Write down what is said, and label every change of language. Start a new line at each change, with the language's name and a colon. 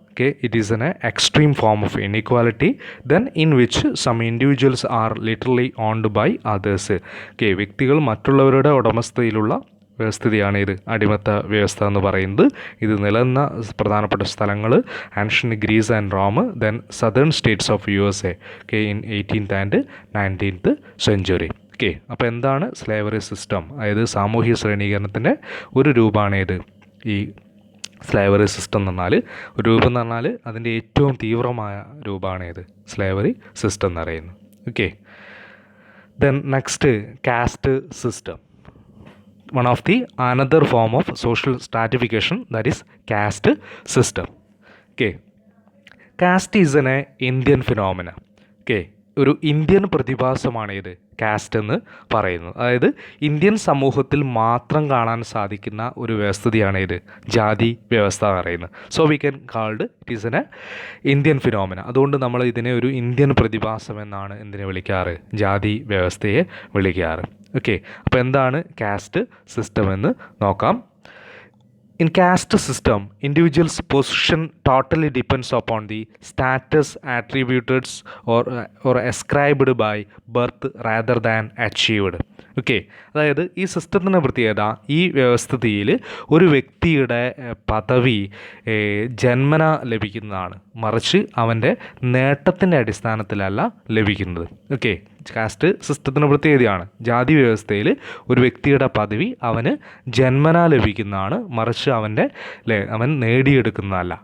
English: Okay, it is an extreme form of inequality then in which some individuals are literally owned by others.
Malayalam: Okay, വ്യക്തികൾ മറ്റുള്ളവരുടെ ഉടമസ്ഥതയിലുള്ള വ്യവസ്ഥിതിയാണ് ഇത് അടിമത്ത വ്യവസ്ഥ എന്ന് പറയുന്നത്. ഇത് നിലനിന്ന പ്രധാനപ്പെട്ട സ്ഥലങ്ങൾ
English: Ancient Greece and Rome, then southern states of USA. Okay, in 18th and 19th century.
Malayalam: Okay, അപ്പോൾ എന്താണ് സ്ലേവറി സിസ്റ്റം? അതായത് സാമൂഹിക ശ്രേണീകരണത്തിൻ്റെ ഒരു രൂപമാണ് ഈ സ്ലേവറി സിസ്റ്റം എന്ന് പറഞ്ഞാൽ. ഒരു രൂപം എന്ന് പറഞ്ഞാൽ അതിൻ്റെ ഏറ്റവും തീവ്രമായ രൂപമാണ് സ്ലേവറി സിസ്റ്റം എന്ന് പറയുന്നത്.
English: Okay, then next caste system. One of the another form of social stratification, that is caste system. Okay, caste is an Indian phenomena. Okay,
Malayalam: ഒരു ഇന്ത്യൻ പ്രതിഭാസമാണ് കാസ്റ്റ് എന്ന് പറയുന്നത്. അതായത് ഇന്ത്യൻ സമൂഹത്തിൽ മാത്രം കാണാൻ സാധിക്കുന്ന ഒരു വ്യവസ്ഥിതിയാണ് ഇത് ജാതി വ്യവസ്ഥ എന്ന് പറയുന്നത്.
English: So we can called it is an Indian phenomena.
Malayalam: അതുകൊണ്ട് നമ്മൾ ഇതിനെ ഒരു ഇന്ത്യൻ പ്രതിഭാസം എന്നാണ് എന്തിനെ വിളിക്കാറ്, ജാതി വ്യവസ്ഥയെ വിളിക്കാറ്. ഓക്കെ, അപ്പോൾ എന്താണ് കാസ്റ്റ് സിസ്റ്റം എന്ന് നോക്കാം.
English: In caste system, individual's position totally depends upon the status attributed or ascribed by birth rather than achieved.
Malayalam: Okay, അതായത് ഈ സിസ്റ്റത്തിൻ്റെ പ്രത്യേകത, ഈ വ്യവസ്ഥിതിയിൽ ഒരു വ്യക്തിയുടെ പദവി ജന്മന ലഭിക്കുന്നതാണ്, മറിച്ച് അവൻ്റെ നേട്ടത്തിൻ്റെ അടിസ്ഥാനത്തിലല്ല ലഭിക്കുന്നത്. ഓക്കെ, കാസ്റ്റ് സിസ്റ്റത്തിൻ്റെ പ്രത്യേകതയാണ്. ജാതി വ്യവസ്ഥയിൽ ഒരു വ്യക്തിയുടെ പദവി അവന് ജന്മന ലഭിക്കുന്നതാണ്, മറിച്ച് അവൻ നേടിയെടുക്കുന്നതല്ല.